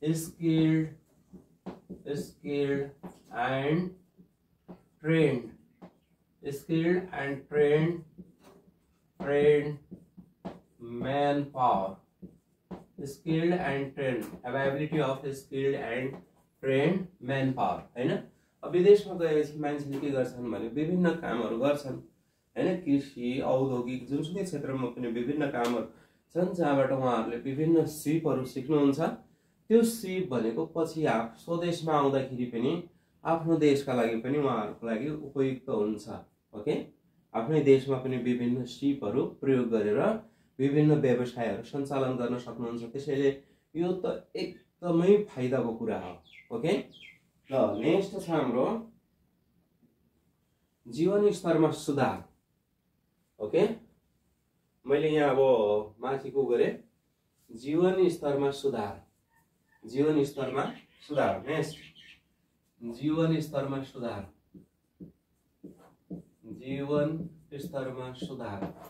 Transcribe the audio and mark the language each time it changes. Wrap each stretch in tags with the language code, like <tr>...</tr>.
<en>Skilled, skilled and trained, skilled and trained manpower, skilled and trained, availability of skilled and trained manpower हैन।</en> <ne>अब विदेशमा गएपछि मान्छेले के गर्छन् भने विभिन्न कामहरू गर्छन् हैन, कृषि औद्योगिक जुनसुकै क्षेत्रमा पनि विभिन्न कामहरू छन् जहाँबाट उहाँहरूले विभिन्न सिपहरू सिक्नुहुन्छ। त्यो सिप भनेको पछि स्वदेशमा आउँदाखेरि पनि आफ्नो देशका लागि पनि उहाँहरूको लागि उपयुक्त हुन्छ। ओके, आफ्नै देशमा पनि विभिन्न सिपहरू प्रयोग गरेर विभिन्न व्यवसायहरू सञ्चालन गर्न सक्नुहुन्छ। त्यसैले यो त एकदमै फाइदाको कुरा हो। ओके, ल नेक्स्ट छ हाम्रो जीवन स्तरमा सुधार। ओके, मैले यहाँ अब माथिको गरेँ जीवन स्तरमा सुधार, जीवन स्तरमा सुधार। नेक्स्ट जीवन स्तरमा सुधार, जीवन स्तरमा सुधार।</ne>